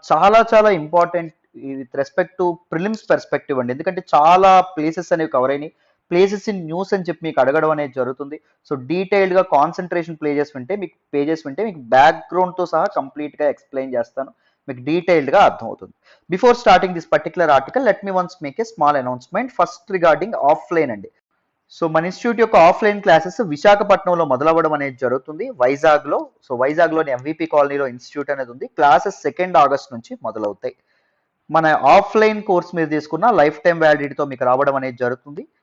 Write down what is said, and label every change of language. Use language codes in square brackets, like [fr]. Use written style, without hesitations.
[te] చాలా చాలా important [en] with respect to prelims perspective [te] అండి, ఎందుకంటే చాలా ప్లేసెస్ అనేవి కవర్ అయినాయి. ప్లేసెస్ ఇన్ న్యూస్ అని చెప్పి మీకు అడగడం అనేది జరుగుతుంది. సో డీటెయిల్డ్గా కాన్సన్ట్రేషన్ పేజెస్ వింటే మీకు బ్యాక్గ్రౌండ్తో సహా కంప్లీట్గా ఎక్స్ప్లెయిన్ చేస్తాను, మీకు డీటెయిల్డ్గా అర్థమవుతుంది. [en] Before starting this particular article, let me once make a small announcement. First regarding offline అండి. [te] సో మన ఇన్స్టిట్యూట్ యొక్క ఆఫ్లైన్ క్లాసెస్ విశాఖపట్నంలో మొదలవ్వడం అనేది జరుగుతుంది, వైజాగ్లో. సో వైజాగ్లోని ఎంవిపి కాలనీలో ఇన్స్టిట్యూట్ అనేది ఉంది. క్లాసెస్ 2 ఆగస్ట్ నుంచి మొదలవుతాయి. మన ఆఫ్లైన్ కోర్స్ మీద తీసుకున్న లైఫ్ టైం వ్యాలిడిటీతో మీకు రావడం అనేది జరుగుతుంది.